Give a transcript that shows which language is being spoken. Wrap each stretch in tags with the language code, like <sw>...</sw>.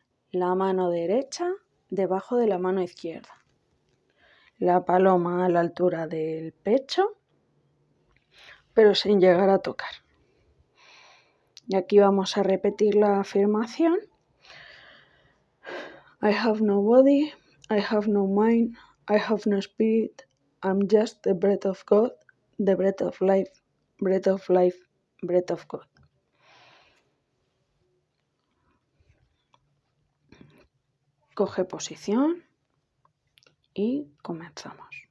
<es>La mano derecha debajo de la mano izquierda. La paloma a la altura del pecho, pero sin llegar a tocar. Y aquí vamos a repetir la afirmación.</es> <en>I have no body, I have no mind, I have no spirit, I'm just the breath of God, the breath of life, breath of life, breath of God.</en> <es>Coge posición y comenzamos.</es>